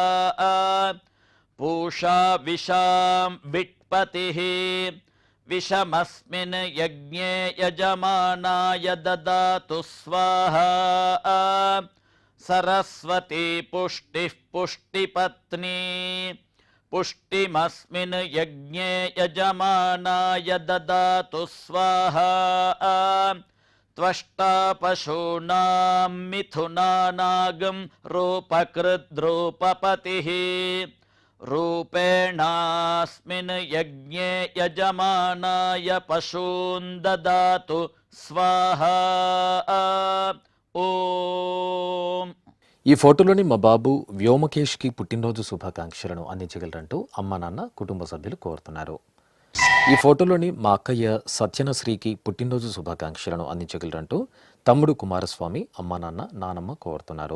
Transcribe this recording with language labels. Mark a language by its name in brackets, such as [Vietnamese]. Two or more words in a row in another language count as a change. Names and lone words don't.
[Sanskrit] పూషా విషాం విట్పతిః విషమస్మిన్ యజ్ఞే యజమానాయ దదాతు స్వాహా సరస్వతీ పుష్టిః పుష్టిపత్నీ పుష్టిమస్మిన్ యజ్ఞే యజమానాయ దదాతు స్వాహా त्वष्टा पशूनां मिथुनानागं रूपकृद्रूपपतिः रूपेणास्मिन् यज्ञे यजमानाय पशून् ददातु स्वाहा ఓం. [Telugu] ఈ ఫోటోలోని మా బాబు వ్యోమకేష్కి పుట్టినరోజు శుభాకాంక్షలను అందించగలరంటూ అమ్మ నాన్న కుటుంబ సభ్యులు కోరుతున్నారు. ఈ ఫోటోలోని మా అక్కయ్య సత్యనశ్రీకి పుట్టినరోజు శుభాకాంక్షలను అందించగలరంటూ తమ్ముడు కుమారస్వామి అమ్మ నాన్న నానమ్మ కోరుతున్నారు.